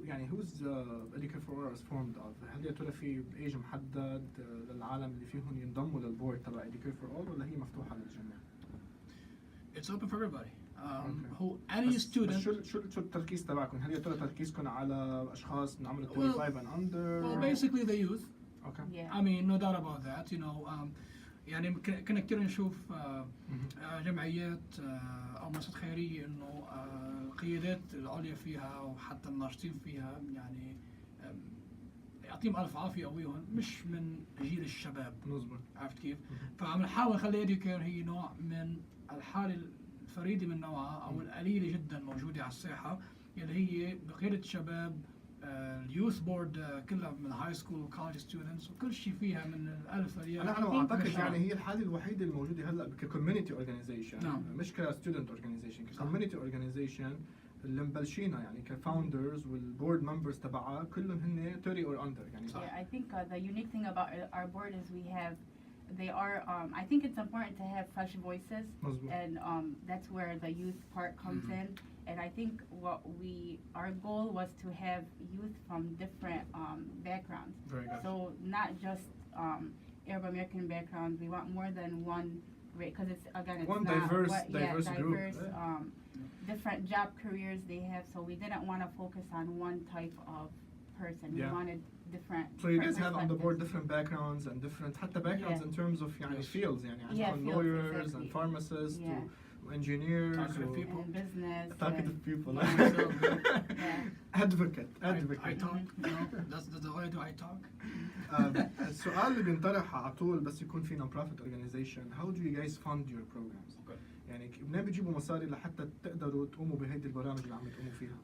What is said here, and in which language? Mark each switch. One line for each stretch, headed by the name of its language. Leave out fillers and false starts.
English: who's Medicare for All is formed of?
Arabic: هل يا ترى في ايج محدد للعالم اللي فيهم ينضموا للبورد تبع Medicare for All ولا هي مفتوحة للجميع؟
English: It's open for everybody. Okay. Who any student.
Arabic: شو التركيز تبعكم؟ هل يا ترى تركيزكم على اشخاص من عمر
English: 25 and under? Well, basically the youth. Okay. yeah. I mean, no doubt about that.
Arabic: يعني كنا كتير نشوف جمعيات أو مؤسسات خيرية إنه القيادات العليا فيها وحتى الناشطين فيها يعني يعطيهم ألف عافية يقويهم مش من جيل الشباب. مظبوط. عرفت كيف؟ فعم نحاول نخلي إديكير هي نوع من الحالة الفريدة من نوعها أو القليلة جدا موجودة على الساحة اللي هي بقيادة شباب اليوث بورد كلها من هاي سكول وكولج ستودنتس وكل شيء فيها من الألف للياء. أنا أعتقد يعني هي الحالة الوحيدة الموجودة هلا ككوميونتي أورجانيزيشن مش كستودنت أورجانيزيشن ككوميونتي أورجانيزيشن اللي مبلشينها يعني كفاوندرز والبورد ممبرز تبعها كلهم هن
English: 30 or under
Arabic: يعني.
English: Yeah, I think the unique thing about our board is they are I think it's important to have fresh voices
Arabic: مزبوط.
English: and that's where the youth part comes in. And I think our goal was to have youth from different backgrounds. Very good. So not just Arab American backgrounds. We want more than one, because it's one not diverse group. Different job careers they have. So we didn't want to focus on one type of person. We wanted different. So you guys have on the board different backgrounds and different حتى backgrounds in terms of يعني fields
Arabic: يعني عندكم
English: lawyers exactly. and pharmacists to engineers talkative people. And business. talkative people. Yeah. advocate. I talk. That's the way I do. I talk.
Arabic: السؤال اللي بينطرح على طول بس يكون في
English: non-profit organization, how do you guys fund your programs? Okay.
Arabic: يعني منين بتجيبوا مصاري لحتى تقدروا تقوموا بهيدي البرامج اللي عم تقوموا فيها؟